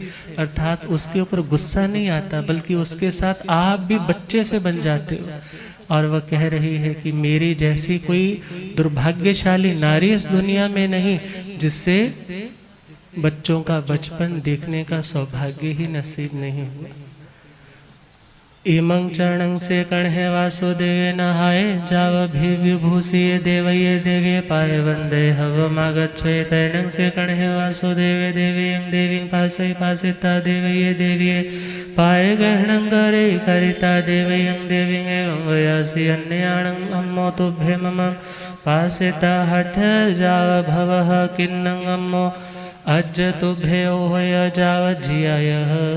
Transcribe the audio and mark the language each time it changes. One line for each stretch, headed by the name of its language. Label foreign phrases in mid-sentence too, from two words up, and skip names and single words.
Hindi: अर्थात उसके ऊपर गुस्सा नहीं आता बल्कि उसके साथ आप भी बच्चे से बन जाते हो। और वह कह रही है कि मेरी जैसी कोई दुर्भाग्यशाली नारी इस दुनिया में नहीं जिससे बच्चों का बचपन देखने का सौभाग्य ही नसीब नहीं हुआ।
Prakrit languages: इमं चरणं से कण्हे वासुदेवे नहाए जाव भी विभूषि देवये देवे पाए वंदे हवमागच्छे तैणं से कण्हे वासुदेवे देवीं देवीं पासे पासिता देवये देवीये पाए गहनं करे करिता देवयं देवीं एवं वयासि अन्याणं अम्मो तुभ्ये मम पासिता हठ जाव भवः किन्नं अम्मो अज्ज तुभ्ये ओहय जाव जियायः